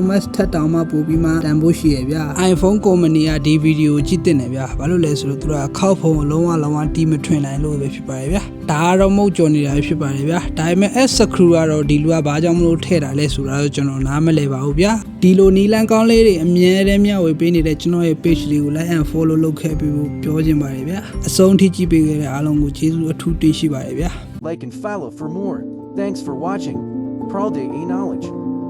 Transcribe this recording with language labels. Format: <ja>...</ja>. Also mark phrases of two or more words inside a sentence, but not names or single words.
<my>Max ထက်တောင်မှပိုပြီးမှတန်ဖိုးရှိရဗျာ iPhone ကုမ္ပဏီကဒီဗီဒီယိုကြည့်တင်တယ်ဗျာဘာလို့လဲဆိုတော့သူကခောက်ဖုံကိုလုံးဝတီးမထွင်နိုင်လို့ပဲဖြစ်ပါတယ်ဗျာဒါကတော့မုတ်ကြော်နေတာဖြစ်ပါတယ်ဗျာဒါပေမဲ့</my> <en>S screw</en> <my>ကတော့ဒီလူကဘာကြောင့်မလို့ထည့်တာလဲဆိုတာတော့ကျွန်တော်နားမလည်ပါဘူးဗျာဒီလိုနီလန်းကောင်းလေးတွေအမြဲတမ်းမျှဝေပေးနေတဲ့ကျွန်တော်ရဲ့ page လေးကို</my> <en>like and follow</en> <my>လုပ်ခဲ့ပြီးပြောချင်ပါတယ်ဗျာအဆုံးထိကြည့်ပေးခဲ့တဲ့အားလုံးကိုကျေးဇူးအထူးတင်ရှိပါတယ်ဗျာ</my> <en>like and follow for more thanks for watching Pralday knowledge</en>